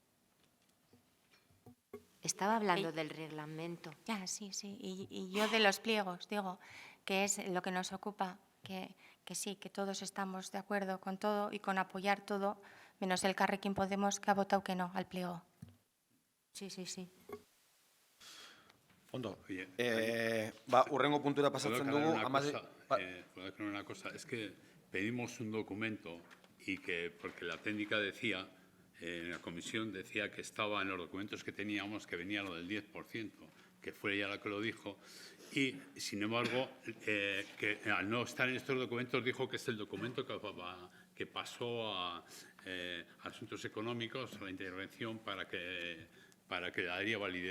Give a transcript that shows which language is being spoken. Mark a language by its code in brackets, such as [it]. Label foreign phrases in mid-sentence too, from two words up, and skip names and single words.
[es] Estaba hablando del reglamento. Ya, sí, sí. Y yo de los pliegos, digo, que es lo que nos ocupa, que sí, que todos estamos de acuerdo con todo y con apoyar todo, menos el Carrequín Podemos, que ha votado que no al pliego. Sí, sí, sí. [eu] Ondo. Hurrengo puntura pasatzen dugu. [es] Puedo aclarar una cosa. Es que pedimos un documento y que, porque la técnica decía, en la comisión decía que estaba en los documentos que teníamos, que venía lo del 10%, que fue ella la que lo dijo. Y, sin embargo, que al no estar en estos documentos dijo que es el documento que pasó a Asuntos Económicos, a la intervención, para que le daría validez.